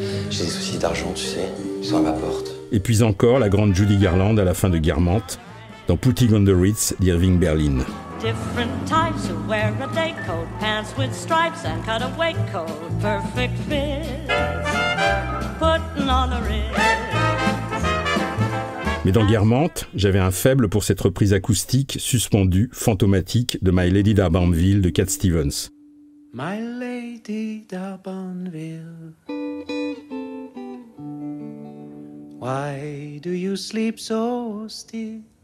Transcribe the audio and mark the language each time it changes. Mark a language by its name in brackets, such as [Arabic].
[French] J'ai des soucis d'argent, tu sais. Ils sont à ma porte. Et puis encore la grande Judy Garland à la fin de Guermantes, dans Putting on the Ritz d'Irving Berlin. [English] Different types who wear a day coat, pants with stripes and cutaway coat, perfect fit, putting on the Ritz. [French] Mais dans Guermantes, j'avais un faible pour cette reprise acoustique, suspendue, fantomatique de My Lady d'Albanville de Cat Stevens. [English] My Lady d'Albanville, why do you sleep so still?